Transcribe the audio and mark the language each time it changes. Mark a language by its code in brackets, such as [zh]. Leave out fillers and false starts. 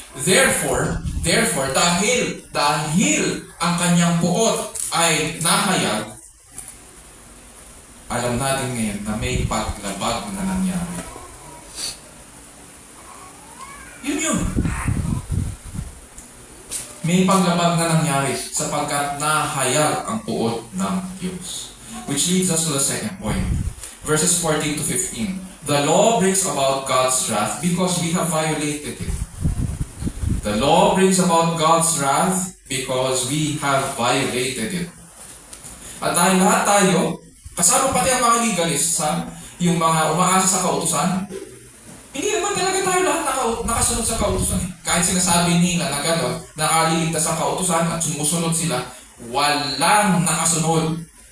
[tl] Therefore, dahil ang kanyang puot ay nahayag, alam natin ngayon na may paglabag na nangyari. Yun. May paglabag na nangyari sapagkat nahayag ang puot ng Diyos. [en] Which leads us to the second point. Verses 14-15. The law brings about God's wrath because we have violated it. The law brings about God's wrath because we have violated it. [tl] At dahil lahat tayo, kasama pati ang mga legalists, yung mga umaasa sa kautusan, hindi naman talaga tayo lahat nakasunod sa kautusan. Kahit sinasabi nila na gano'n, nakaliligtas ang kautusan at sumusunod sila, walang nakasunod.